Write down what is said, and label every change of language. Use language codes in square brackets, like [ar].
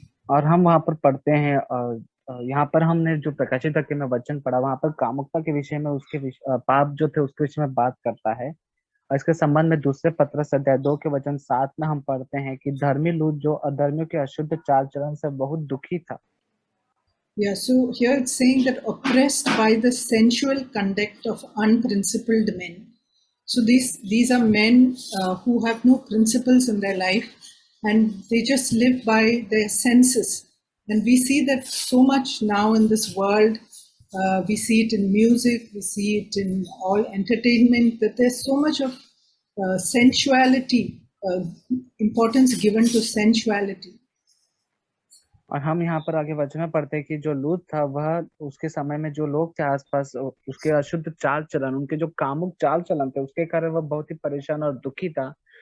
[hi] और हम वहाँ पर पढ़ते हैं यहाँ पर हमने जो प्रकाशित वाक्य में वचन पढ़ा वहाँ पर कामुकता के विषय में पाप जो थे उसके विषय में बात करता है। और इसके संबंध में दूसरे पत्रस अध्याय 2 के वचन 7 में हम पढ़ते हैं कि धर्मी लूत जो अधर्मियों के अशुद्ध चाल चलन से बहुत दुखी था। [en] Yeah, so here it's saying that oppressed by the sensual conduct of unprincipled men. So these are men who have no principles in their life, and they just live by their senses. And we see that so much now in this world. We see it in music, we see it in all entertainment, that there's so much of sensuality, importance given to sensuality. [hi] और हम यहाँ पर आगे वचन में पढ़ते हैं कि जो लूत था वह उसके समय में जो लोग थे आसपास उसके अशुद्ध चाल चलन, उनके जो कामुक चाल चलन थे उसके कारण वह बहुत ही परेशान और दुखी था।